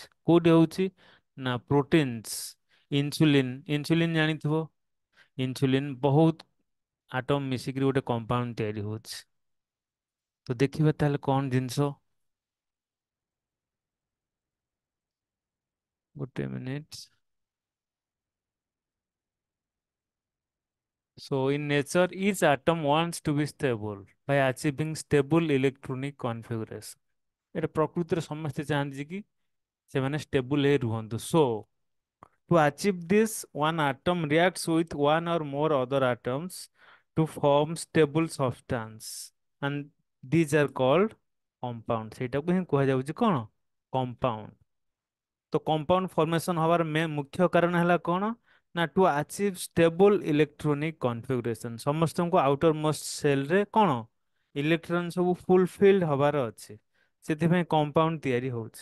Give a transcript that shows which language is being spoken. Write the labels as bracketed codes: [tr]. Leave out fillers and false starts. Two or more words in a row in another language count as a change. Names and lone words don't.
[or] କୋଉଠି ହଉଛି ନା ପ୍ରୋଟିନ୍ସ, ଇନସୁଲିନ, ଇନସୁଲିନ ଜାଣିଥିବ। ଇନସୁଲିନ ବହୁତ ଆଟମ ମିଶିକିରି ଗୋଟେ କମ୍ପାଉଣ୍ଡ ତିଆରି ହଉଛି। ତ ଦେଖିବା ତାହେଲେ କଣ ଜିନିଷ। ଗୋଟେ ମିନିଟ। [en] So in nature, each atom wants to be stable by achieving stable electronic configuration. [or] ଏଟା ପ୍ରକୃତିରେ ସମସ୍ତେ ଚାହାନ୍ତି କି ସେମାନେ stable ହେଇ ରୁହନ୍ତୁ। [en] So to achieve this, one atom reacts with one or more other atoms to form stable substance, and these are called compound। [or] ସେଇଟାକୁ ହିଁ କୁହାଯାଉଛି କଣ? compound। ତ [en] compound formation [or] ହବାର ମୁଖ୍ୟ କାରଣ ହେଲା କଣ ନା [en] to achieve stable electronic configuration. [or] ସମସ୍ତଙ୍କୁ [en] outer most [or] ସେଲରେ କଣ ଇଲେକ୍ଟ୍ରନ ସବୁ ଫୁଲଫିଲ୍ଡ ହବାର ଅଛି। ସେଥିପାଇଁ କମ୍ପାଉଣ୍ଡ ତିଆରି ହଉଛି।